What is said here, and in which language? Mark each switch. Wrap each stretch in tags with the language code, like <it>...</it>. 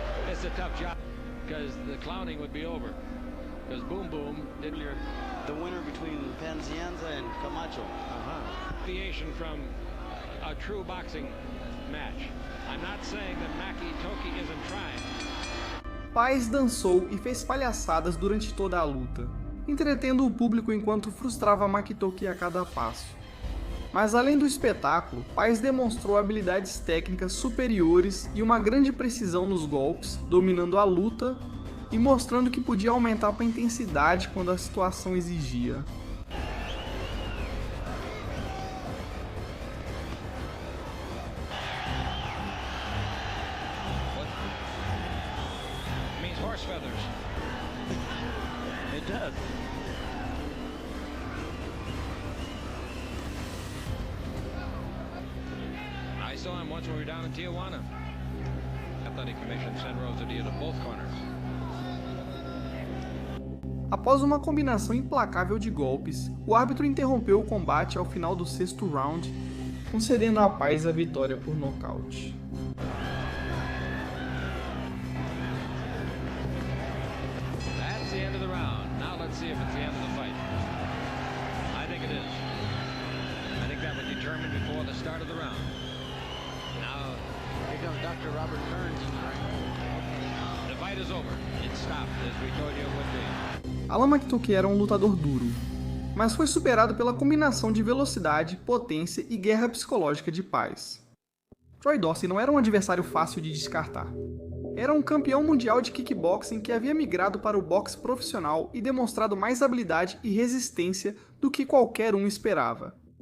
<en>It's a tough job because the clowning would be over. Because Boom Boom did your The winner between Panzienza and Camacho. deviation from a true boxing match. I'm not saying that Makitoki isn't trying.</en> <pt>Pais dançou e fez palhaçadas durante toda a luta, entretendo o público enquanto frustrava Makitoki a cada passo. Mas além do espetáculo, Pais demonstrou habilidades técnicas superiores e uma grande precisão nos golpes, dominando a luta e mostrando que podia aumentar a intensidade quando a situação exigia.</pt> <en>Means horse feathers. It does. I saw him once when we were down in Tijuana. Athletic Commission sent Rosadia to both corners.</en> <pt>Após uma combinação implacável de golpes, o árbitro interrompeu o combate ao final do 6º round, concedendo a Pais a vitória por nocaute.</pt> <en>That's the end of the round. Now let's see if it's the end of the fight. I think it is. I think that was determined before the start of the round. Now, Here comes Dr. Robert Burns. the fight is over. It stopped as we told you it would be.</en> <pt>Alan Makitoki era um lutador duro, mas foi superado pela combinação de velocidade, potência e guerra psicológica de Pais. Troy Dorsey não era um adversário fácil de descartar. Era um campeão mundial de kickboxing que havia migrado para o boxe profissional e demonstrado mais habilidade e resistência do que qualquer um esperava.</pt>